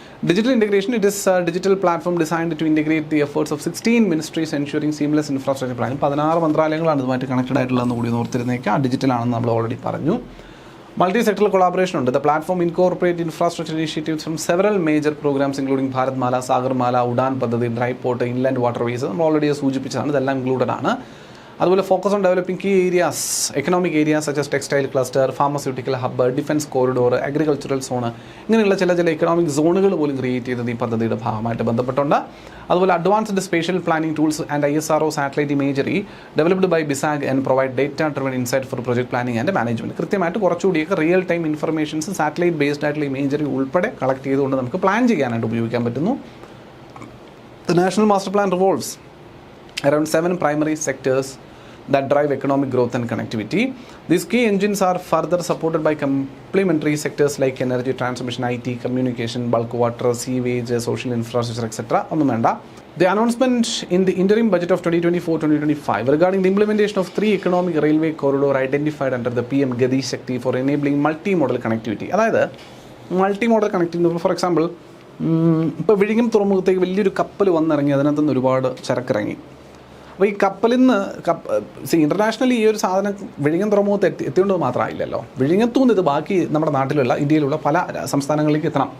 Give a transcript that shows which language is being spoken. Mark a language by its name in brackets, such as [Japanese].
[English] Digital integration, it is a digital platform designed to integrate the efforts of 16 ministries ensuring seamless infrastructure planning. [Malayalam] 16 മന്ത്രാലയങ്ങളാണ് ഇതുമായിട്ട് connected ആയിട്ടുള്ളതെന്ന് കൂടി ഓർത്തിരുന്നേക്കാം. Digital ആണെന്ന് നമ്മൾ already പറഞ്ഞു. [English] Multi sectoral collaboration ഉണ്ട്. The platform incorporate infrastructure initiatives from several major programs including Bharatmala, Sagarmala, Udan പദ്ധതി, dry port, inland waterways. [Malayalam] നമ്മൾ already സൂചിപ്പിച്ചതാണ്, ഇതെല്ലാം included ആണ്. [English] അതുപോലെ focus on developing key areas, economic areas such as textile cluster, pharmaceutical hub, defence corridor, agricultural zone, [Malayalam] ഇങ്ങനെയുള്ള ചില economic സോണുകൾ പോലും create ചെയ്തത് ഈ പദ്ധതിയുടെ ഭാഗമായിട്ട് ബന്ധപ്പെട്ടുണ്ട്. [English] അതുപോലെ advanced spatial planning tools and ISRO satellite imagery developed by BISAG and provide data driven insight for project planning and management. [Malayalam] കൃത്യമായിട്ട് കുറച്ചുകൂടിയൊക്കെ real time informations satellite based ആയിട്ടുള്ള ഇമേജറി ഉൾപ്പെടെ കളക്ട് ചെയ്തുകൊണ്ട് നമുക്ക് പ്ലാൻ ചെയ്യാനായിട്ട് ഉപയോഗിക്കാൻ പറ്റുന്നു. [English] The National Master Plan revolves around 7 primary sectors that drive economic growth and connectivity. These key engines are further supported by complementary sectors like energy, transmission, IT, communication, bulk water, sewage, social infrastructure, etc. [Malayalam] ഒന്നും വേണ്ട. [English] The announcement in the interim budget of 2024-2025 regarding the implementation of 3 economic railway corridor identified under the PM Gati Shakti for enabling multimodal connectivity. [Malayalam] അതായത് multimodal connectivity, for example ഇപ്പോൾ വിഴിഞ്ഞം തുറമുഖത്തേക്ക് വലിയൊരു കപ്പൽ വന്നിറങ്ങി, അതിനകത്ത് നിന്ന് ഒരുപാട് ചരക്കിറങ്ങി. അപ്പോൾ ഈ കപ്പലിൽ നിന്ന് ഇൻ്റർനാഷണലി ഈ ഒരു സാധനം വിഴിഞ്ഞം തുറമുഖത്ത് എത്തിയോണ്ട് മാത്രമായില്ലല്ലോ, വിഴിഞ്ഞത്തു നിന്ന് ഇത് ബാക്കി നമ്മുടെ നാട്ടിലുള്ള ഇന്ത്യയിലുള്ള പല സംസ്ഥാനങ്ങളിലേക്ക് എത്തണം.